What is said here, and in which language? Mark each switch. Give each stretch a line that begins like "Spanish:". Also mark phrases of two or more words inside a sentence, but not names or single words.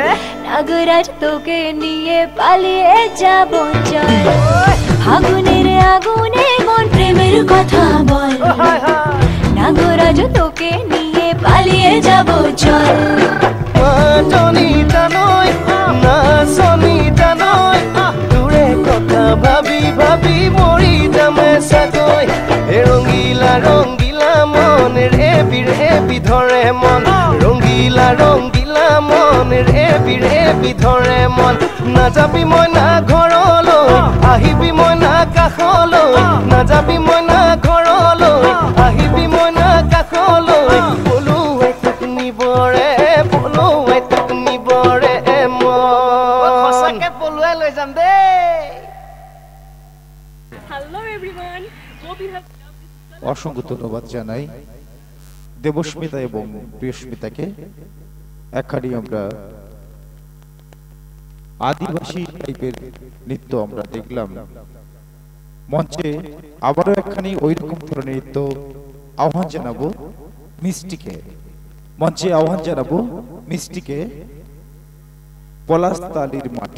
Bangla: নাগরাজ তোকে নিয়ে পালিয়ে যাব চল ফাগুনের আগুনে মন প্রেমের কথা বল নাগরাজ তোকে নিয়ে পালিয়ে যাব চল
Assamese: জনিতা নয় না সনিতা নয় তোৰে কথা ভাবি ভাবি মৰি যামে চাগৈ ৰঙিলা ৰঙিলা মন ৰেবি ৰেবি ধৰে মন ৰঙিলা ৰঙিলা মন ৰেবি ৰেবি ধৰে মন নাযাবি মই না ঘৰলৈ আহিবি মই না কাষলৈ নাযাবি মই না ঘৰলৈ আহিবি মই না কাষলৈ পলুৱাই তোক নিবৰে পলুৱাই তোক নিবৰে মন সঁচাকে পলুৱাই লৈ যাম দেই
Bangla: অসংখ্য ধন্যবাদ জানাই দেবস্মিতা এবং প্রিয়স্মিতাকে। একখানি আমরা আদিবাসী টাইপের নৃত্য আমরা দেখলাম, মঞ্চে আবারও একখানি ওইরকম ধরনের নৃত্য আহ্বান জানাবো মিষ্টিকে, মঞ্চে আহ্বান জানাবো মিষ্টিকে পলাশতালির মাঠে।